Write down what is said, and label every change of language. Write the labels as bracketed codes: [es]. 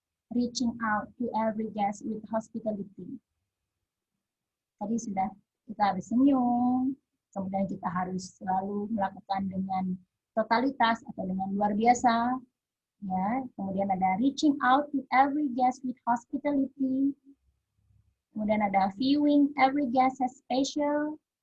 [en] Reaching out to every guest with hospitality. [id] Tadi sudah, kita harus senyum, kemudian kita harus selalu melakukan dengan totalitas atau dengan luar biasa. Ya, kemudian ada [en] reaching out to every guest with hospitality. [id] Kemudian ada [en] viewing every guest as special.